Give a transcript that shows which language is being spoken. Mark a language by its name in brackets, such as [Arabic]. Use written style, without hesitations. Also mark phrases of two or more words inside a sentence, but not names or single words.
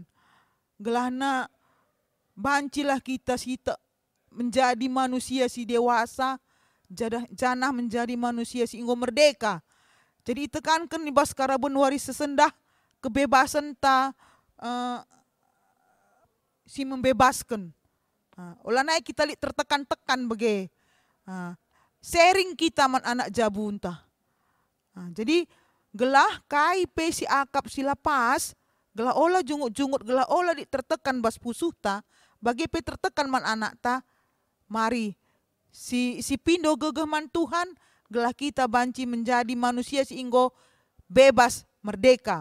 [Batak Karo] Gelahna bancilah kita sita [Indonesian] menjadi manusia [Batak Karo] si dewasa, janah [Indonesian] menjadi manusia [Batak Karo] si inggo merdeka. Jadi tekankan ibas karaben waris sesendah kebebasan ta si membebaskan. Olah naik kita tertekan-tekan bege. Sharing kita man anak jabunta. Jadi gelah kai pe si akap si lapas, gelah olah jungut-jungut, gelah olah tertekan bas pusuhta, bagi pe tertekan man anak ta, mari si pindo gegeh man Tuhan, gelah kita banci [Indonesian] menjadi manusia [Batak Karo] si inggo bebas merdeka.